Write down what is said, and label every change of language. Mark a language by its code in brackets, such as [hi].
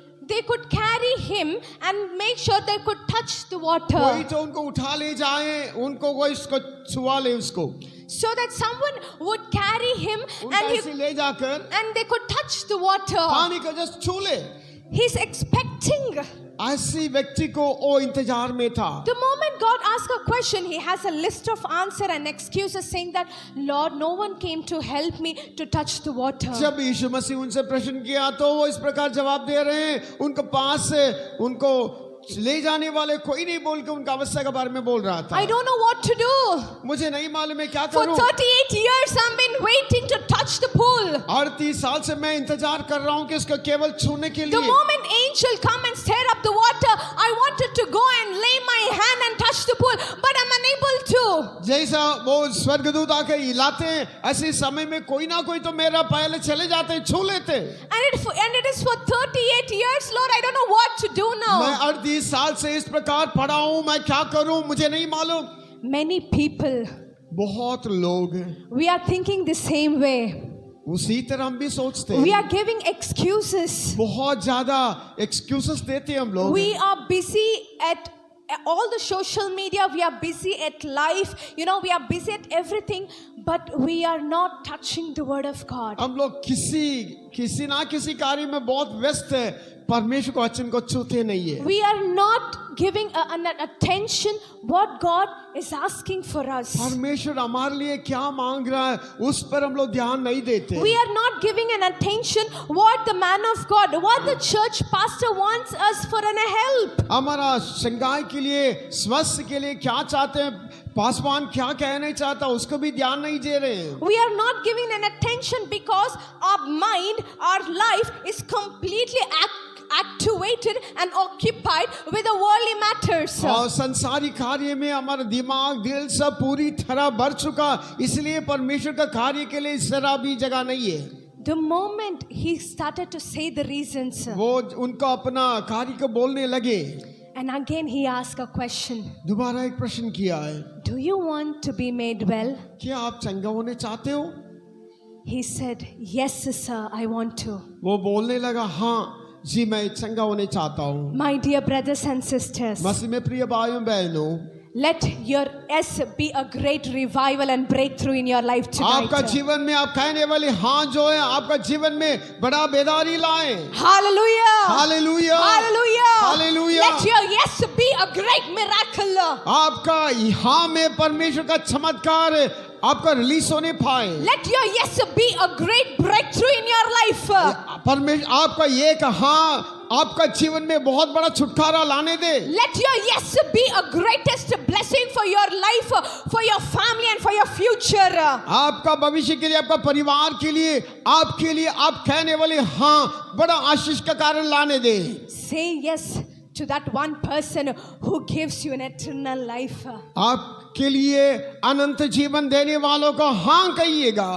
[en] They could carry him and make sure they could touch the water. [hi] कोई तो उनको उठा ले जाए, उनको कोई इसको छुआ ले उसको. [en] So that someone would carry him and they could touch the water. [hi] पानी को just छू ले. [en] He's expecting. [hi] ऐसी व्यक्ति को वो इंतजार में था. [en] The moment God asks a question, he has a list of answer and excuses saying that, Lord, no one came to help me to touch the water. [hi] जब यीशु मसीह उनसे प्रश्न किया तो वो इस प्रकार जवाब दे रहे हैं, उनके पास से उनको ले जाने वाले कोई नहीं बोल के उनका अवस्था के बारे में बोल रहा था. [en] I don't know what to do. [hi] मुझे नहीं मालूम मैं क्या [en] For [hi] करूं. [en] 38 years I've been waiting to touch the pool. [hi] 38 साल से मैं इंतजार कर रहा हूं कि उसको केवल छूने के लिए. [en] The moment angel come and stir up the water, I wanted to go and lay my hand and touch the pool, but I'm unable to. [hi] जैसा वो स्वर्गदूत आके हिलाते हैं, ऐसे समय में कोई ना कोई तो मेरा पहले चले जाते हैं, छू लेते. [en] And it is for 38 years, Lord, I don't know what to do now. [hi] मैं 38 साल से इस प्रकार पड़ा हूं, मैं क्या करूं मुझे नहीं मालूम. [en] Many people, [hi] बहुत लोग, [en] we are thinking the same way. [hi] उसी तरह हम भी सोचते हैं. [en] We are giving excuses. [hi] बहुत ज्यादा excuses देते हैं हम लोग. [en] We are busy at all the social media, we are busy at life, you know, we are busy at everything, but we are not touching the word of God. [hi] हम लोग किसी ना किसी कार्य में बहुत व्यस्त है, परमेश्वर को वचन को छूते नहीं है. [en] We are not giving an attention what God is asking for us. [hi] परमेश्वर हमारे लिए क्या मांग रहा है उस पर हम लोग ध्यान नहीं देते. [en] We are not giving an attention what the man of God, what the church pastor wants us for an help. [hi] हमारा संगाई के लिए, स्वास्थ्य के लिए क्या चाहते हैं, पासवान क्या कहना चाहता है, उसको भी ध्यान नहीं दे रहे हैं. [en] We are not giving an attention because our mind, our life is completely activated and occupied with the worldly matters. [hi] और संसारी कार्य में हमारा दिमाग, दिल सब पूरी तरह भर चुका, इसलिए परमेश्वर का कार्य के लिए जरा भी जगह नहीं है. [en] The moment he started to say the reasons, [hi] वो उनको अपना कार्य को बोलने लगे. [en] and again he asked a question. [hi] दोबारा एक प्रश्न किया है, [en] Do you want to be made well? [hi] क्या आप चंगा होने चाहते हो? [en] He said, Yes, sir, I want to. [hi] वो बोलने लगा, हाँ जी मैं चंगा होने चाहता हूँ. [en] My dear brothers and sisters, [hi] मसीह में प्रिय भाइयों बहनों, [en] let your S be a great revival and breakthrough in your life tonight. [hi] आपका जीवन में आप कहने वाले हाँ जो है आपका जीवन में बड़ा बेदारी लाए. [en] Hallelujah! [hi] Hallelujah, [en] Hallelujah! [hi] Hallelujah. [en] Let your yes be a great miracle. [hi] आपका हाँ में परमेश्वर का चमत्कार आपका रिलीज होने पाए. [en] Let your yes be a great breakthrough in your life. [hi] परमेश्वर आपका ये हाँ आपका जीवन में बहुत बड़ा छुटकारा लाने दे. [en] Let your yes be a greatest blessing for your life, for your family and for your future. [hi] आपका भविष्य के लिए, आपका परिवार के लिए, आपके लिए आप कहने वाले हाँ बड़ा आशीष का कारण लाने दे. [en] Say yes to that one person who gives you an eternal life. [hi] आपके लिए अनंत जीवन देने वालों को हाँ कहिएगा.